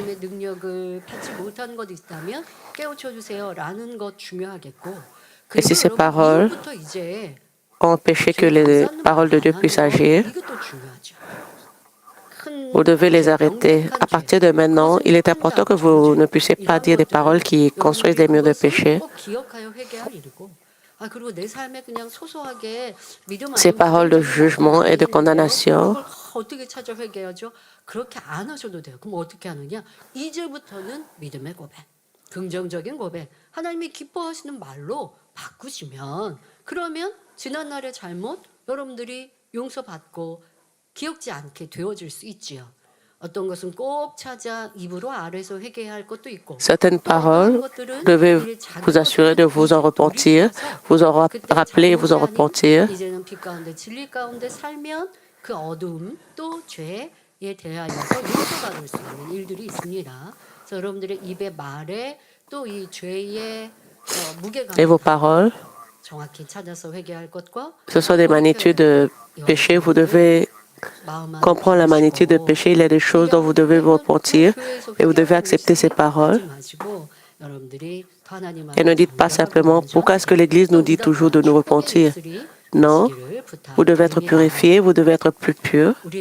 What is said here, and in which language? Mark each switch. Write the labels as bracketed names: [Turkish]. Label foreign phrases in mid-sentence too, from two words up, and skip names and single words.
[French] Et si ces paroles ont empêché que les paroles de Dieu puissent agir, vous devez les arrêter. À partir de maintenant, il est important que vous ne puissiez pas dire des paroles qui construisent des murs de péché. ces paroles de jugement et de condamnation. [Korean] 그렇게 안 하셔도 돼요. 그럼 어떻게 하느냐? 이제부터는 믿음의 고백, 긍정적인 고백, 하나님이 기뻐하시는 말로 바꾸시면 그러면 지난날의 잘못 여러분들이 용서받고 기억지 않게 되어질 수 있지요. 어떤 것은 꼭 찾아 입으로 아래서 회개해야 할 것도 있고 [French] Certaines paroles, devez vous assurer de vous en repentir, vous en rappeler et vous en repentir. [Korean] 이제는 빛 가운데 진리 가운데 살면 그 어두움 또 죄에 대하여서 용서받을 수 있는 일들이 있습니다. 그래서 여러분들의 입의 말에 또 이 죄의 [French] Et vos [Korean] 무게감을 [French] paroles, [Korean] 정확히 찾아서 회개할 것과 [French] ce sont des magnitudes de péché. Vous devez comprendre la magnitude de péché. Il y a des choses dont vous devez vous repentir et vous devez accepter ces paroles. Et ne dites pas simplement, pourquoi est-ce que l'Église nous dit toujours de nous repentir? Non, vous devez être purifié, vous devez être plus pur.